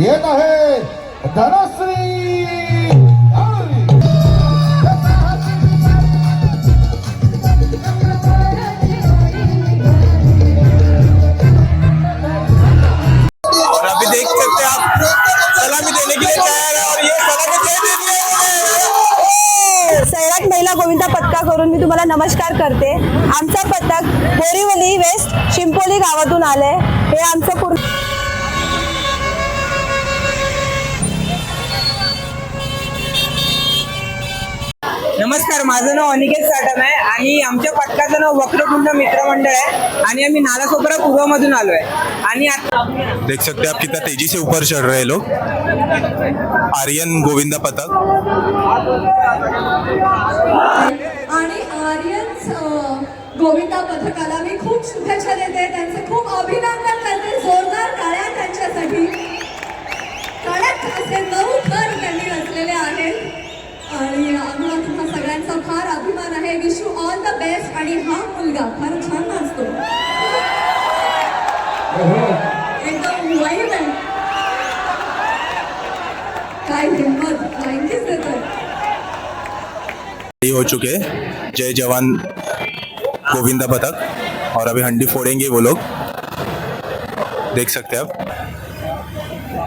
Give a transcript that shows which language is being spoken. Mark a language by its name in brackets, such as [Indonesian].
[Hindi] और अभी देख सकते हैं आप सलामी देने के लिए तैयार है और ये सलामी दे देती है। [Marathi] सैराट महिला गोविंदा पथकाकडून मी तुम्हाला नमस्कार करते। आमचा पथक बोरीवली वेस्ट शिंपोली गावातून आले। हे आमचं पूर्ण नमस्कार, माझं नाव अनिकेत साटम आहे आणि आमच्या पथकाचं नाव वक्रतुंड मित्रमंडळ आहे आणि आम्ही नालासोपारा पूर्वमधून आलोय आणि [Hindi] देख सकते हैं आप कितना तेजी से ऊपर चढ़ रहे हैं लोग। [Marathi] आर्यन गोविंदा पथक आणि आर्यन्स गोविंदा पथकाला मी खूप शुभेच्छा देते, त्यांचे खूप अभिनंदन करते। जोरदार टाळ्या त्यांच्यासाठी। कडक असे 9 थर त्यांनी रचलेले आहेत आणि आम्हाला तुम्हा सगळ्यांचा फार अभिमान आहे। [English] Wish you all the best. [Marathi] आणि हा मुलगा फार छान नाचतो, एकदम वाईब आहे, काय हिम्मत, थँक्यूच देतोय। [Hindi] हो चुके हैं जय जवान गोविंदा पथक और अभी हंडी फोड़ेंगे वो लोग, देख सकते हैं आप।